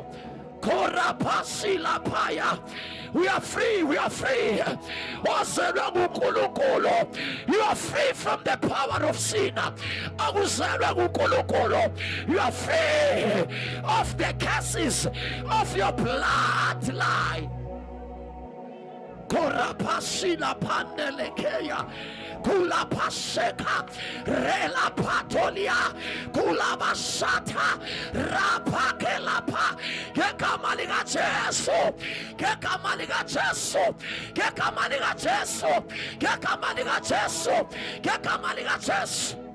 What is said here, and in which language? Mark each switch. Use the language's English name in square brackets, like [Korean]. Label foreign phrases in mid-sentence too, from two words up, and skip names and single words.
[English] Korapasila paya. We are free. You are free from the power of sin. You are free of the curses of your bloodline. Korapasila pandelekeya kula paseka rela patolia kula basata rapakelapa. Kekamaliga Jesu kekamaliga Jesu kekamaliga Jesu kekamaliga Jesu kekamaliga Jesu.